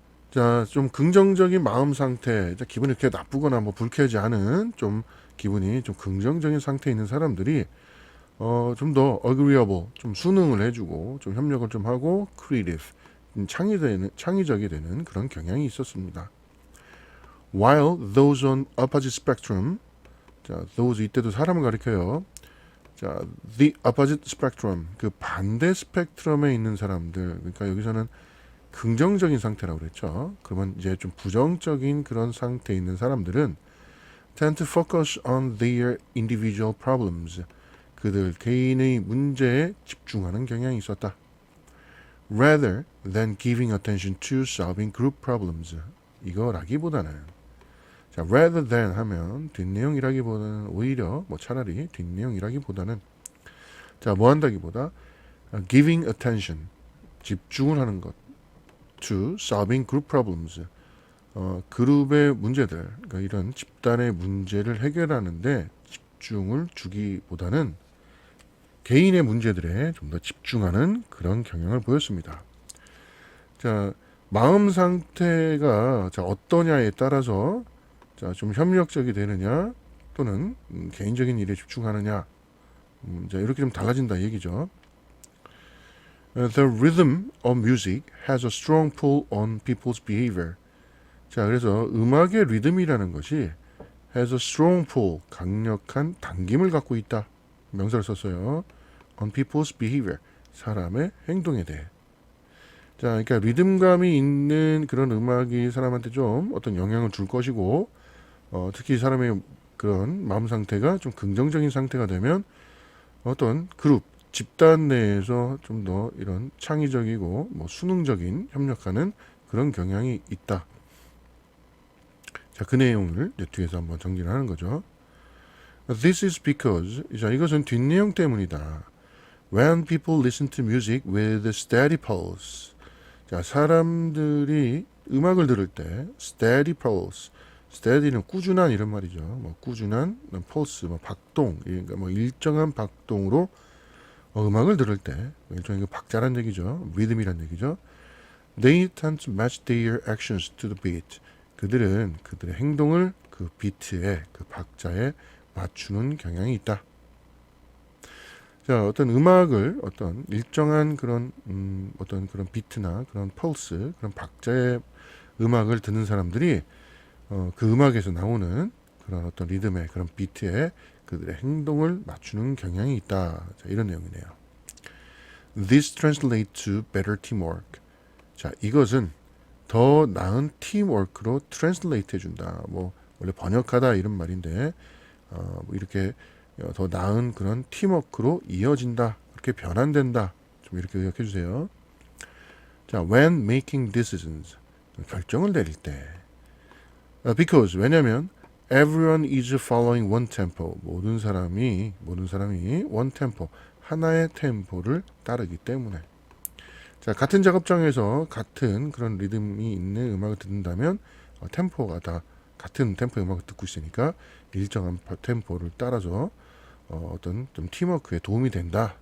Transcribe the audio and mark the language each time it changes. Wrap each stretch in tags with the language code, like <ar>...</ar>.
<ko>자, 좀 긍정적인 마음 상태, 기분이 이렇게 나쁘거나 뭐 불쾌하지 않은 좀 기분이 좀 긍정적인 상태에 있는 사람들이 좀 더</ko> <en>agreeable,</en> <ko>좀 순응을 해주고 좀 협력을 좀 하고</ko> <en>creative,</en> <ko>창의적이 되는 그런 경향이 있었습니다.</ko> <en>While those on opposite spectrum,</en> <ko>자,</ko> <en>those 이때도 사람을 가리켜요.</en> <ko>자,</ko> <en>the opposite spectrum,</en> <ko>그 반대 스펙트럼에 있는 사람들, 그러니까 여기서는 긍정적인 상태라고 그랬죠. 그러면 이제 좀 부정적인 그런 상태에 있는 사람들은</ko> <en>tend to focus on their individual problems.</en> <ko>그들 개인의 문제에 집중하는 경향이 있었다. rather than giving attention to solving group problems. 이거라기보다는 자,</ko> <en>rather than</en> <ko>하면 뒷내용이라기보다는 오히려 차라리 뒷내용이라기보다는 자, 뭐 한다기보다</ko> <en>giving attention</en> <ko>집중을 하는 것</ko> <en>to solving group problems</en> <ko>그룹의 문제들 그러니까 이런 집단의 문제를 해결하는데 집중을 주기보다는 개인의 문제들에 좀 더 집중하는 그런 경향을 보였습니다. 자, 마음 상태가 자, 어떠냐에 따라서 자, 좀 협력적이 되느냐 또는 개인적인 일에 집중하느냐 자, 이렇게 좀 달라진다 얘기죠.</ko> <en>The rhythm of music has a strong pull on people's behavior.</en> <ko>자, 그래서 음악의 리듬이라는 것이</ko> <en>has a strong pull,</en> <ko>강력한 당김을 갖고 있다. 명사를 썼어요.</ko> <en>On people's behavior,</en> <ko>사람의 행동에 대해. 자, 그러니까 리듬감이 있는 그런 음악이 사람한테 좀 어떤 영향을 줄 것이고, 특히 사람의 그런 마음 상태가 좀 긍정적인 상태가 되면 어떤 그룹, 집단 내에서 좀 더 이런 창의적이고 수능적인 협력하는 그런 경향이 있다. 자, 그 내용을 뒤에서 한번 정리를 하는 거죠.</ko> <en>This is because,</en> <ko>자, 이것은 뒷내용 때문이다.</ko> <en>When people listen to music with steady pulse.</en> <ko>자, 사람들이 음악을 들을 때</ko> <en>steady pulse. steady</en> <ko>는 꾸준한 이런 말이죠. 꾸준한</ko> <en>pulse,</en> <ko>박동, 그러니까 일정한 박동으로 음악을 들을 때 일종의 박자란 얘기죠. 리듬이란 얘기죠.</ko> <en>They tend to match their actions to the beat.</en> <ko>그들은 그들의 행동을 그 비트에 그 박자에 맞추는 경향이 있다. 자, 어떤 음악을 어떤 일정한 그런 어떤 그런 비트나 그런 펄스, 그런 박자의 음악을 듣는 사람들이 그 음악에서 나오는 그런 어떤 리듬의 그런 비트에 그들의 행동을 맞추는 경향이 있다. 자, 이런 내용이네요.</ko> <en>This translates to better teamwork.</en> <ko>자, 이것은 더 나은 팀워크로 트랜슬레이트 해준다. 원래 번역하다 이런 말인데 이렇게 더 나은 그런 팀워크로 이어진다. 그렇게 변환된다. 좀 이렇게 의역해 주세요. 자,</ko> <en>when making decisions</en> <ko>결정을 내릴 때</ko> <en>because</en> <ko>왜냐하면</ko> <en>everyone is following one tempo.</en> <ko>모든 사람이</ko> <en>one tempo</en> <ko>하나의 템포를 따르기 때문에 자, 같은 작업장에서 같은 그런 리듬이 있는 음악을 듣는다면 템포가 다 같은 템포의 음악을 듣고 있으니까 일정한 템포를 따라서 어떤 좀 팀워크에 도움이 된다.</ko>